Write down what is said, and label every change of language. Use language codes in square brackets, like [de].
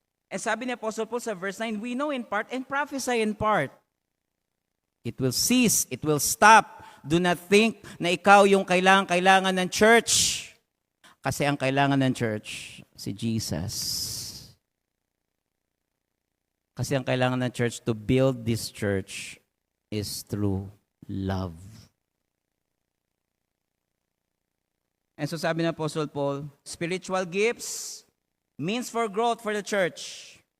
[en] And [tl] sabi ni [en] Apostle Paul sa verse 9, we know in part and prophesy in part. It will cease, it will stop. Do not think [tl] na ikaw yung kailangan ng church. Kasi ang kailangan ng church, si Jesus. Kasi ang kailangan ng [en] church to build this church is through love. And so [tl] sabi ng [en] Apostle Paul, spiritual gifts means for growth for the church.